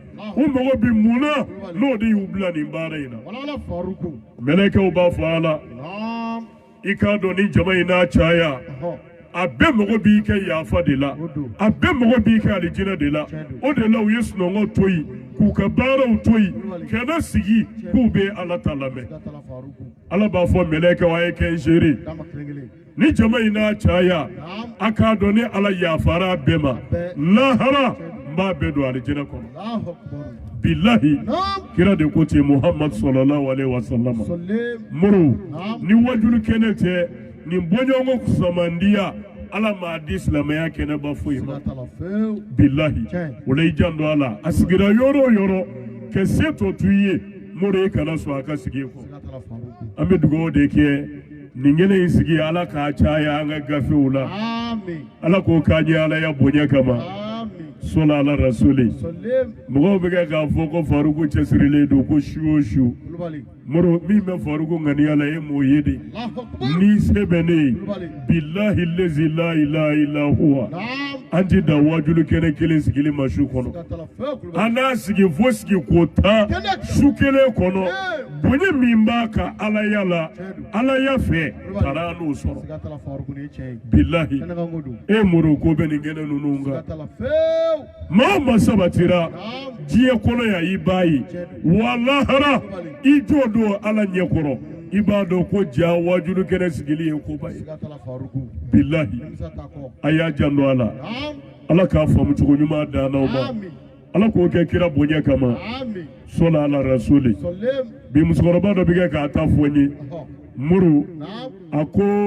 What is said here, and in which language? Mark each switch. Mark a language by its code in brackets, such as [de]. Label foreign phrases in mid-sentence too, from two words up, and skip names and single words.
[bm] u mago bɛ mun na n'o de y'u bila nin baara in na mɛlɛkɛw b'a fɔ ala i k'a dɔn ni jama in n'a caya a bɛɛ mago b'i kɛ yafa de la a bɛɛ mago b'i kɛ alijinɛ de la o de la u ye sunɔgɔ to yen k'u ka baaraw to yen kana sigi k'u bɛ ala ta lamɛn ala b'a fɔ mɛlɛkɛw a ye kɛ n seere ni jama in n'a caya a k'a dɔn ni ala yafara bɛɛ ma lahara n b'a bɛɛ don alijinɛ kɔnɔ bilahi kira de ko ten muhammad [ar] صلى الله عليه وسلم [bm] muru ni wajulu kɛnɛ tɛ nin bɔɲɔgɔnko kusamandiya ala m'a di silamɛya kɛnɛba foyi ma bilahi o la i janto a la a sigira yɔrɔ o yɔrɔ ka se tɔ to i ye mori e kana sɔn a ka sigi kɔ an bɛ dugawu de kɛ nin kɛnɛ in sigi ala k'a caya an ka gafew la ala k'o k'a ɲɛ ala ya bonya kama sɔla ala rasuli mɔgɔw bɛ kɛ k'a fɔ ko faruku cɛsirilen don ko su o su moro min bɛ faruku ŋaniya la e m'o ye de ni se bɛ ne ye bilahi lezi [ar] لا إله إلا هو [bm] an ti da wajulu kɛnɛ kelen sigili ma su kɔnɔ an n'a sigi fo sigi ko tan su kelen kɔnɔ bonya min b'a ka alaya la alaya fɛ taara an n'o sɔrɔ bilahi e moro ko bɛ nin kɛnɛ ninnu kan maa o maa sabatira diɲɛ kɔnɔ yan i b'a ye wa lahara i jɔ don ala ɲɛkɔrɔ i b'a dɔn ko ja wajulu kɛnɛ sigili ye koba ye bilahi a y'a janto a la ala k'a faamu cogo ɲuman d'an n'aw ma ala k'o kɛ kira bonya kama sɔla ala rasuli bi musokɔrɔba dɔ bɛ kɛ k'a ta fɔ n ye muru a ko